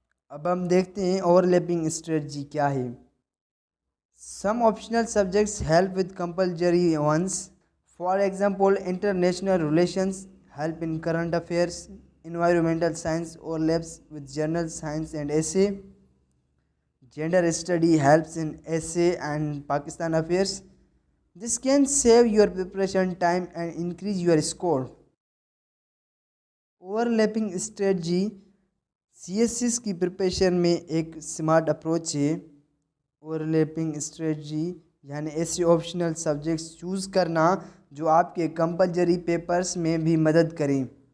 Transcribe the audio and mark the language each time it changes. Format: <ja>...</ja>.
<ur>اب ہم دیکھتے ہیں اوور لیپنگ اسٹریٹجی کیا ہے.</ur> <en>Some optional subjects help with compulsory once. For example international relations help in current affairs. Environmental science over lapse with general science and ایسے. Gender study helps in ایسے and Pakistan affairs. This can save your preparation time and increase your score.</en> <ur>Overlapping strategy CSS کی preparation میں ایک smart approach ہے. اوورلیپنگ strategy یعنی ایسے optional subjects choose کرنا جو آپ کے کمپلسری پیپرز میں بھی مدد کریں.</ur>